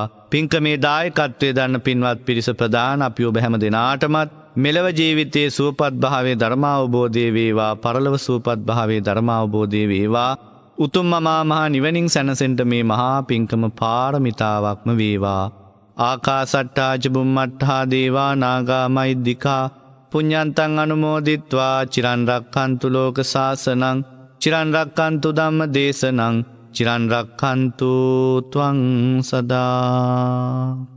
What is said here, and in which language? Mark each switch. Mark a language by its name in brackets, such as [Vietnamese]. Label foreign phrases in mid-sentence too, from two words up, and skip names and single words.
[Sinhala] පින්කමේ දායකත්වයේ දන්න පින්වත් පිරිස ප්‍රදාන අපි ඔබ හැම දෙනාටමත් මෙලව ජීවිතයේ සුවපත් භාවයේ ධර්මාවබෝධය වේවා, පරලොව සුවපත් භාවයේ ධර්මාවබෝධය වේවා. උතුම් මහා නිවනින් සැනසෙන්න මේ මහා පින්කම පාරමිතාවක්ම වේවා. [Pali] ආකාසට්ටා ච බුම්මට්ටා දේවා නාග මහිද්దికා පුඤ්ඤන්තං අනුමෝදිත්වා චිරන් රක්ඛන්තු ලෝක සාසනං චිරන් රක්ඛන්තු ධම්ම දේශනං චිරන් රක්ඛන්තු ත්වං සදා.